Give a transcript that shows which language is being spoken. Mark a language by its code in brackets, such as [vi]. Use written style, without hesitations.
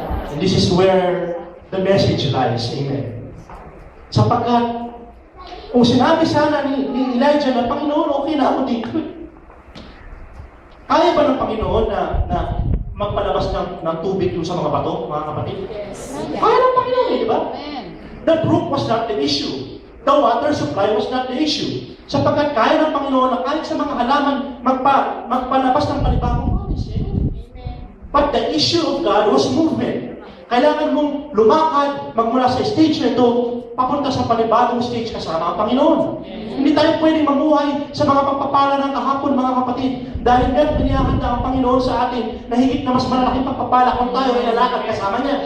[en] And this is where the message lies. Amen. [tl] Sapagkat, kung sinabi sana ni Elijah na, Panginoon, okay na ako dito. Kaya ba ng Panginoon na magpalabas ng tubig sa mga bato, mga kapatid? [en] Yes. [tl] Kaya ng Panginoon, di ba? Amen. [en] The brook was not the issue. The water supply was not the issue. [tl] Sapagkat kaya ng Panginoon na kahit sa mga halaman magpalabas ng panibagong walis. [en] But the issue of God was movement. [tl] Kailangan mong lumakad, magmula sa stage na ito, papunta sa panibagong stage kasama ang Panginoon. Hindi tayo pwedeng mamuhay sa mga pagpapala ng kahapon, mga kapatid. Dahil nga, pinihahanda ang Panginoon sa atin na higit na mas malalaking pagpapala kung tayo ay lalakad kasama niya.